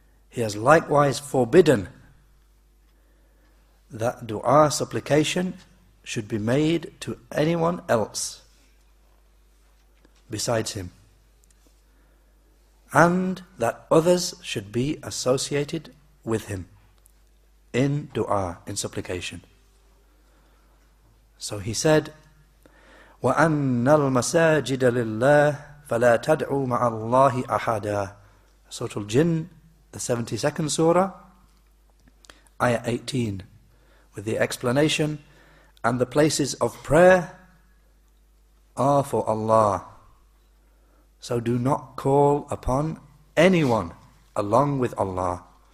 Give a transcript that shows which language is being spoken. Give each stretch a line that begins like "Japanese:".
English: he has likewise forbidden that dua, supplication, should be made to anyone else besides him, and that others should be associated with him in dua, in supplication. So he said,
Arabic: وَأَنَّ الْمَسَاجِدَ لِلَّهِ فَلَا تَدْعُوا مَعَ اللَّهِ أَحَدًا.
English: Surah Al-Jinn, the 72nd Surah, Ayah 18, with the explanation, and the places of prayer are for Allah. So do not call upon anyone along with Allah.